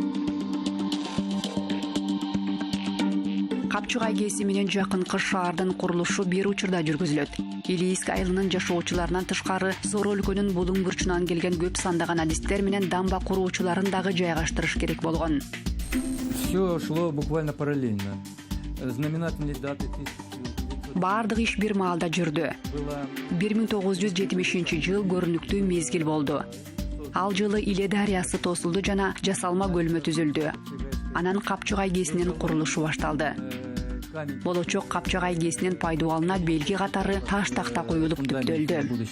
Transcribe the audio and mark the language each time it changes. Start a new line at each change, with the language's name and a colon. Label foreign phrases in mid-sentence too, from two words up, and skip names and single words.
Kyrgyz: Капчыгай кээси менен жакынкы шаардын курулушу бир учурда жүргүзүлөт. Илийск айылынын жашоочуларынан тышкары Зор өлкөнүн булуң бурчунан келген көп сандаган адистер менен дамба куруучуларын дагы жайгаштырыш керек болгон.
Russian: Все шло буквально параллельно. Знаменательные даты.
Kyrgyz: Бардык иш бир маалда жүрдү. 1970 жыл көрүнүктүү мезгил болду. Ал жылы Иле дарыясы тосулду жана жасалма көлмө түзүлдү. Анан Капчыгай кээсинин курулушу башталды. Болочок Капчыгай кээсинин пайдубалына белги катары таш такта коюлуп түптөлдү.